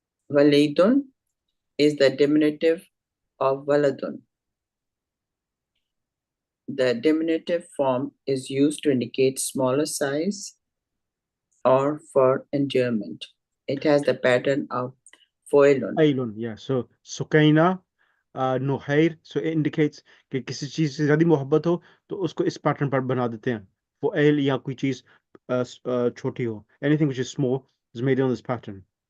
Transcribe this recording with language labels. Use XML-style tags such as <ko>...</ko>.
<en>Walidun is the diminutive of waladun. The diminutive form is used to indicate smaller size or for endearment. It has the pattern of foilun. Ailun, yeah. So Sukaina, Nuhair, so it indicates</en> <hi>कि किसी चीज से ज्यादा मोहब्बत हो तो उसको इस पैटर्न पर बना देते हैं. फुएल या कोई चीज छोटी हो.</hi> <en>Anything which is small is made on this pattern.</en>